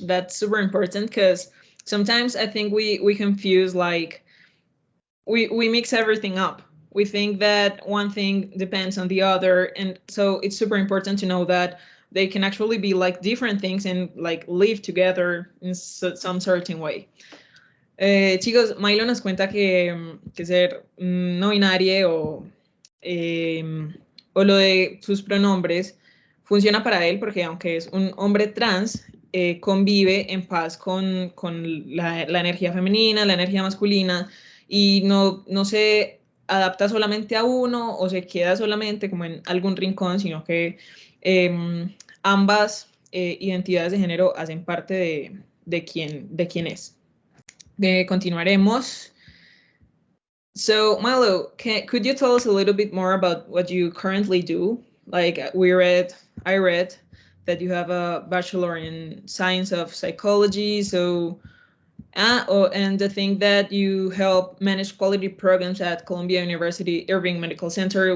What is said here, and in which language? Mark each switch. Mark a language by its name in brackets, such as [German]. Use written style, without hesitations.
[English] That's super important because sometimes I think we confuse, like, we mix everything up. We think that one thing depends on the other, and so it's super important to know that they can actually be like different things and like live together in some certain way. [Spanish] Chicos, Milo nos cuenta que ser no binario o lo de sus pronombres funciona para él porque aunque es un hombre trans, convive en paz con la energía femenina, la energía masculina, y no se adapta solamente a uno o se queda solamente como en algún rincón, sino que ambas identidades de género hacen parte de quién es. Continuaremos. [English] So, Milo, could you tell us a little bit more about what you currently do? Like I read that you have a bachelor in science of psychology. So, and the thing that you help manage quality programs at Columbia University Irving Medical Center.